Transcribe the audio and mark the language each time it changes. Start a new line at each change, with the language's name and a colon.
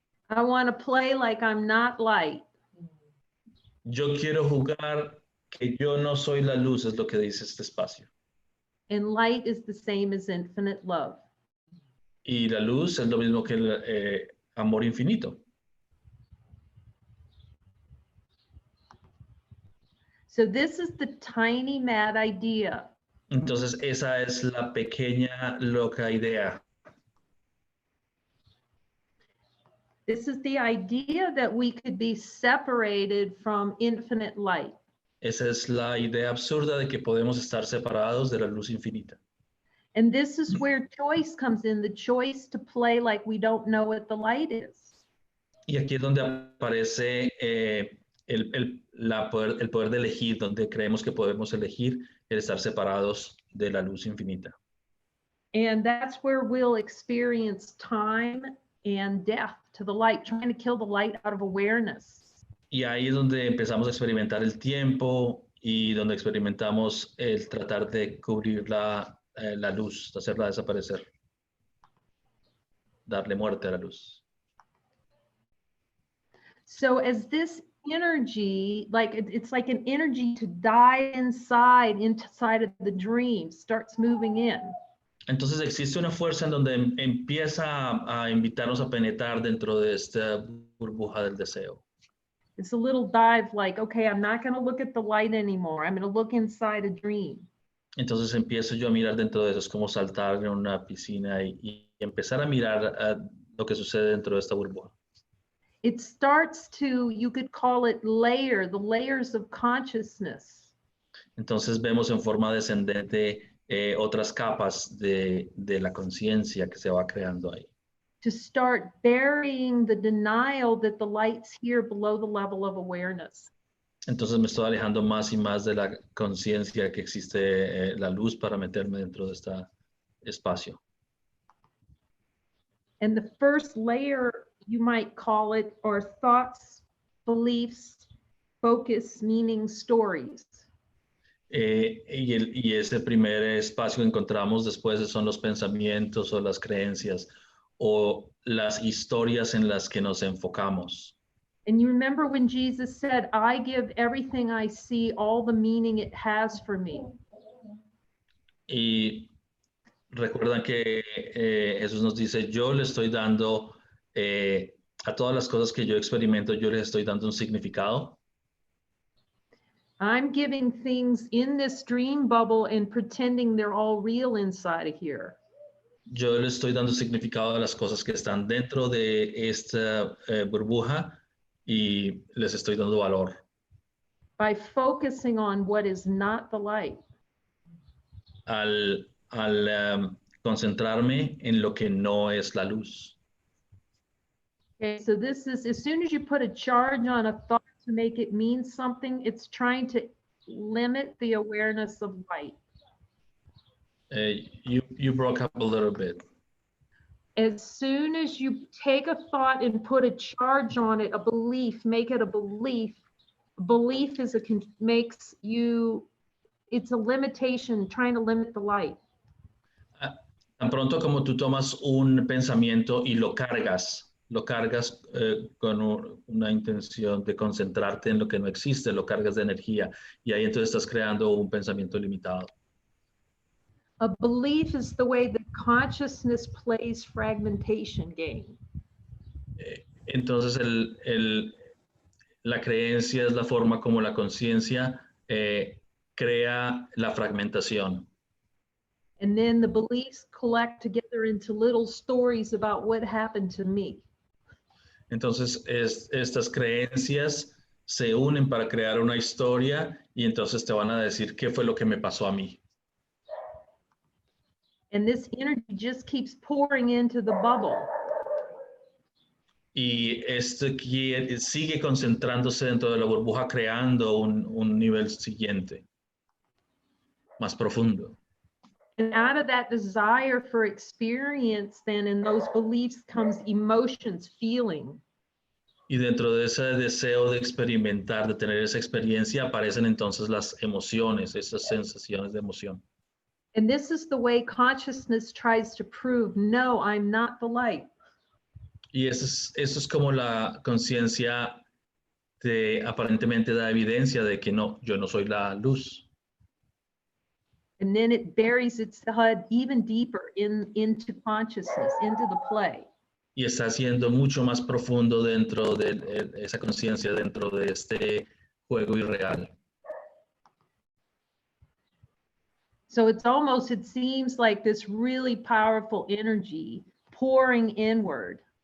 English: I want to play like I'm not light.
Spanish: Yo quiero jugar que yo no soy la luz, es lo que dice este espacio.
English: And light is the same as infinite love.
Spanish: Y la luz es lo mismo que el amor infinito.
English: So this is the tiny mad idea.
Spanish: Entonces esa es la pequeña loca idea.
English: This is the idea that we could be separated from infinite light.
Spanish: Esa es la idea absurda de que podemos estar separados de la luz infinita.
English: And this is where choice comes in, the choice to play like we don't know what the light is.
Spanish: Y aquí es donde aparece el poder de elegir, donde creemos que podemos elegir el estar separados de la luz infinita.
English: And that's where we'll experience time and death to the light, trying to kill the light out of awareness.
Spanish: Y ahí es donde empezamos a experimentar el tiempo y donde experimentamos el tratar de cubrir la luz, de hacerla desaparecer, darle muerte a la luz.
English: So as this energy, like it's like an energy to dive inside of the dream, starts moving in.
Spanish: Entonces existe una fuerza en donde empieza a invitarnos a penetrar dentro de esta burbuja del deseo.
English: It's a little dive like, okay, I'm not going to look at the light anymore. I'm going to look inside a dream.
Spanish: Entonces empiezo yo a mirar dentro de eso, es como saltar en una piscina y empezar a mirar lo que sucede dentro de esta burbuja.
English: It starts to, you could call it the layers of consciousness.
Spanish: Entonces vemos en forma descendente otras capas de la conciencia que se va creando ahí.
English: To start burying the denial that the light's here below the level of awareness.
Spanish: Entonces me estoy alejando más y más de la conciencia que existe la luz para meterme dentro de este espacio.
English: And the first layer, you might call it, are thoughts, beliefs, focus, meaning, stories.
Spanish: Y ese primer espacio que encontramos después son los pensamientos o las creencias o las historias en las que nos enfocamos.
English: And you remember when Jesus said, I give everything I see all the meaning it has for me.
Spanish: Y recuerdan que Jesús nos dice, yo le estoy dando a todas las cosas que yo experimento, yo les estoy dando un significado.
English: I'm giving things in this dream bubble and pretending they're all real inside of here.
Spanish: Yo le estoy dando significado a las cosas que están dentro de esta burbuja y les estoy dando valor.
English: By focusing on what is not the light.
Spanish: Al concentrarme en lo que no es la luz.
English: Okay, so this is, as soon as you put a charge on a thought to make it mean something, it's trying to limit the awareness of light. You broke up a little bit. As soon as you take a thought and put a charge on it, a belief, make it a belief. Belief is makes you, it's a limitation, trying to limit the light.
Spanish: Tan pronto como tú tomas un pensamiento y lo cargas con una intención de concentrarte en lo que no existe, lo cargas de energía y ahí entonces estás creando un pensamiento limitado.
English: A belief is the way that consciousness plays fragmentation game.
Spanish: Entonces la creencia es la forma como la conciencia crea la fragmentación.
English: And then the beliefs collect together into little stories about what happened to me.
Spanish: Entonces estas creencias se unen para crear una historia y entonces te van a decir qué fue lo que me pasó a mí.
English: And this energy just keeps pouring into the bubble.
Spanish: Y esto sigue concentrándose dentro de la burbuja creando un nivel siguiente, más profundo.
English: And out of that desire for experience, then in those beliefs comes emotions, feeling.
Spanish: Y dentro de ese deseo de experimentar, de tener esa experiencia, aparecen entonces las emociones, esas sensaciones de emoción.
English: And this is the way consciousness tries to prove, no, I'm not the light.
Spanish: Y eso es como la conciencia aparentemente da evidencia de que no, yo no soy la luz.
English: And then it buries its head even deeper into consciousness, into the play.
Spanish: Y está siendo mucho más profundo dentro de esa conciencia, dentro de este juego irreal.
English: So it seems like this really powerful energy pouring inward.